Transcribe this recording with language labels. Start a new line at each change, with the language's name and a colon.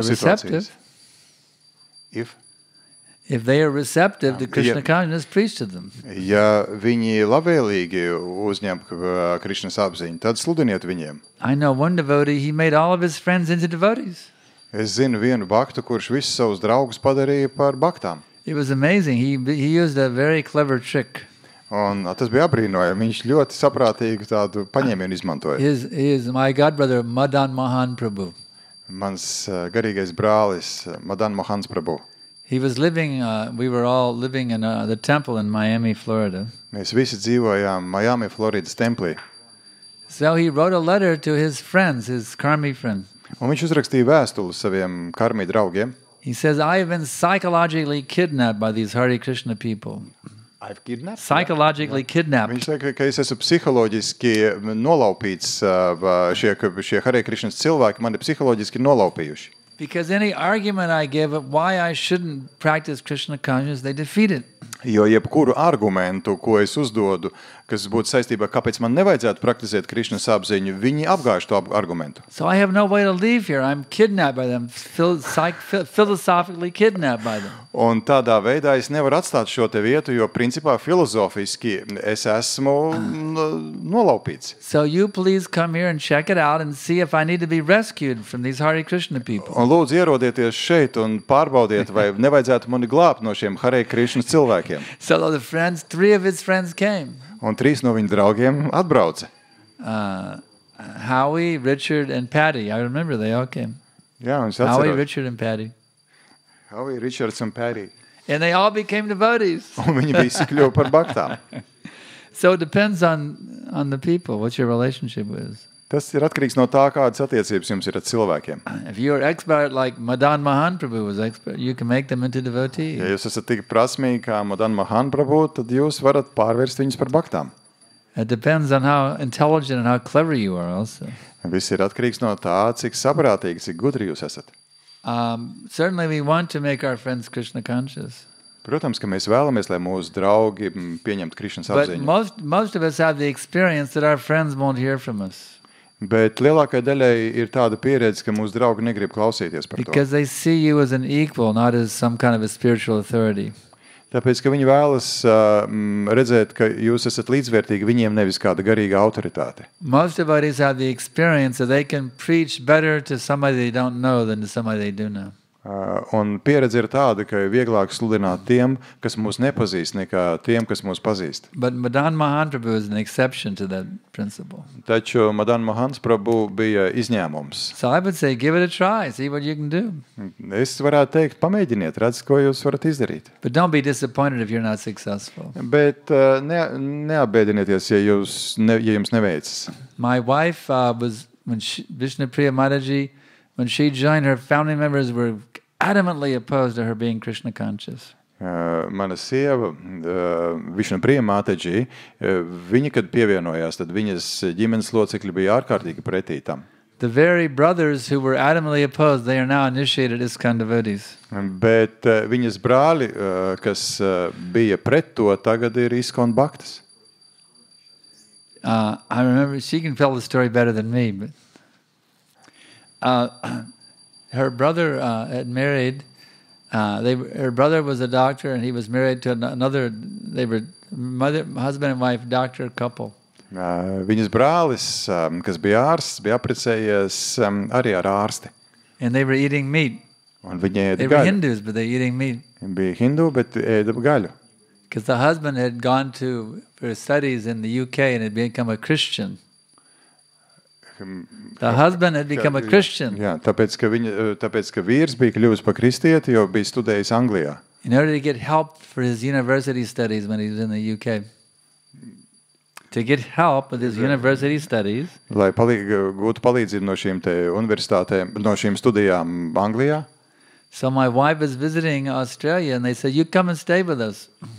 English: they're receptive, if they are receptive to Krishna consciousness, preach to them.
Latvian: Ja viņi labvēlīgi uzņem Krišnas apziņu, tad sludiniet viņiem.
English: I know one devotee, he made all of his friends into devotees.
Latvian: Es zinu vienu baktu, kurš visus savus draugus padarīja par baktām.
English: It was amazing. He used a very clever trick.
Latvian: Un tas bija abrīnojami. Viņš ļoti saprātīgu tādu paņēmienu izmantoja.
English: My godbrother, Madan Mohan Prabhu.
Latvian: Mans garīgais brālis, Madan Mohans Prabhu.
English: He was living, we were all living in the temple in Miami, Florida.
Latvian: Mēs visi dzīvojām Miami, Floridas templī.
English: So he wrote a letter to his friends, his karmi friends.
Latvian: Un viņš uzrakstīja vēstuli saviem karmi draugiem.
English: He says, I have been psychologically kidnapped by these Hare Krishna people. I've kidnapped? Psychologically kidnapped.
Latvian: Viņš saka, ka es esmu psiholoģiski nolaupīts, šie Hare Krishnas cilvēki mani psiholoģiski nolaupījuši.
English: Because any argument I give of why I shouldn't practice Krishna consciousness, they defeat it.
Latvian: Jo jebkuru argumentu, ko es uzdodu, kas būtu saistībā, kāpēc man nevajadzētu praktizēt Krišnas apziņu, viņi apgāž to argumentu.
English: So I have no way to leave here. I'm kidnapped by them, philosophically kidnapped by them.
Latvian: Un tādā veidā es nevaru atstāt šo te vietu, jo principā filozofiski es esmu nolaupīts.
English: So you please come here and check it out and see if I need to be rescued from these Hare Krishna people.
Latvian: Un lūdzu ierodieties šeit un pārbaudiet, vai nevajadzētu mani glābt no šiem Hare Krishnas cilvēkiem.
English: So the friends, 3 of his friends came.
Latvian: Un 3 no viņa draugiem atbrauca.
English: Howie, Richard, and Patty. I remember they all came.
Latvian: Jā, un es
English: Howie,
Latvian: atceros.
English: Richard, and Patty.
Latvian: Howie, Richards un Patty.
English: And they all became devotees.
Latvian: Un viņi visi kļuva par baktām.
English: So it depends on the people, what your relationship is.
Latvian: Tas ir atkarīgs no tā, kādas attiecības jums ir ar cilvēkiem.
English: If you're expert like Madan Mohan Prabhu was expert, you can make them into devotees.
Latvian: Ja jūs esat tik prasmīgi kā Madan Mohan Prabhu, tad jūs varat pārvērst viņus par baktām.
English: It depends on how intelligent and how clever you are also.
Latvian: Viss ir atkarīgs no tā, cik saprātīgi, cik gudri jūs esat.
English: Certainly we want to make our friends Krishna conscious.
Latvian: Protams, ka mēs vēlamies, lai mūsu draugi pieņemtu Krišnas
English: But
Latvian: apziņu.
English: most of us have the experience that our friends won't hear from us.
Latvian: Bet lielākai daļai ir tāda pieredze, ka mūsu draugi negrib klausīties par to.
English: Because they see you as an equal, not as some kind of a spiritual authority.
Latvian: Tāpēc, ka viņi vēlas redzēt, ka jūs esat līdzvērtīgi viņiem, nevis kāda garīga autoritāte.
English: Most devotees have the experience that they can preach better to somebody they don't know than to somebody they do know.
Latvian: Un pieredze ir tāda, ka ir vieglāk sludināt tiem, kas mūs nepazīst, nekā tiem, kas mūs pazīst.
English: But Madan Mohan Prabhu is an exception to that principle.
Latvian: Taču Madan Mohans Prabhu bija izņēmums.
English: So I would say, give it a try, see what you can do.
Latvian: Es varētu teikt, pamēģiniet, redz, ko jūs varat izdarīt.
English: But don't be disappointed if you're not successful.
Latvian: Bet neapbēdinieties, ja jums neveicas.
English: My wife was, Vishnupriya Mataji, when she joined, her family members were adamantly opposed to her being Krishna conscious.
Latvian: Mana sieva, Vishnupriya Mataji, viņa, kad pievienojās, tad viņas ģimenes locekļi bija ārkārtīgi pretī tam.
English: The very brothers who were adamantly opposed, they are now initiated ISKCON devotees.
Latvian: Bet viņas brāļi, kas bija pret to, tagad ir ISKCON baktas.
English: I remember, she can tell the story better than me, but her brother had married, her brother was a doctor and he was married to another, they were husband and wife doctor couple.
Latvian: Viņas brālis, kas bija ārsts, bija apprecējies arī ar ārsti.
English: And they were eating meat.
Latvian: Un viņi ēda
English: They were
Latvian: gaļu.
English: Hindus, but they were eating meat.
Latvian: Bija hindu, bet ēda gaļu.
English: Because the husband had gone for studies in the UK and had become a Christian. The husband had become a Christian.
Latvian: Jā, tāpēc, ka vīrs bija kļuvis par kristieti, jo bija studējis Anglijā.
English: In order to get help for his university studies when he was in the UK. To get help with his university studies.
Latvian: Lai gūtu palīdzību no šīm te universitātēm, no šīm studijām Anglijā.
English: So my wife was visiting Australia and they said, you come and stay with us.